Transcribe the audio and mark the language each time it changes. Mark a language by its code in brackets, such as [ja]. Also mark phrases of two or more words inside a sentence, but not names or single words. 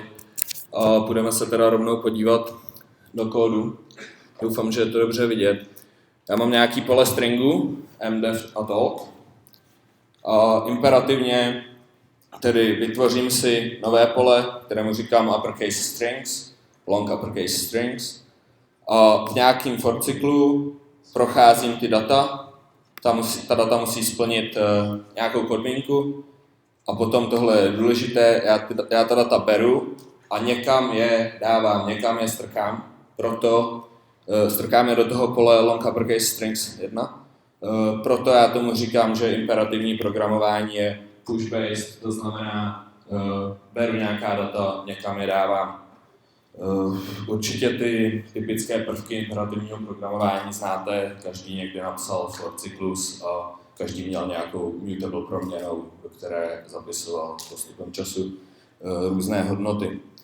[cs] A budeme se teda rovnou podívat do kódu. Doufám, že je to dobře vidět. Já mám nějaký pole stringu, mdev a talk. A imperativně tedy vytvořím si nové pole, kterému říkám [en] uppercase strings, long uppercase strings. [cs] A v nějakém for cyklu procházím ty data. Ta data musí splnit nějakou podmínku. A potom tohle je důležité, já ta data beru a někam je dávám, někam je strkám. Proto strkám je do toho pole [en] long uppercase strings [cs] 1. Proto já tomu říkám, že imperativní programování je push-based, to znamená beru nějaká data, někam je dávám. Určitě ty typické prvky imperativního programování znáte, každý někdy napsal for cyklus a každý měl nějakou mutable proměnou, do které zapisoval postupem času různé hodnoty.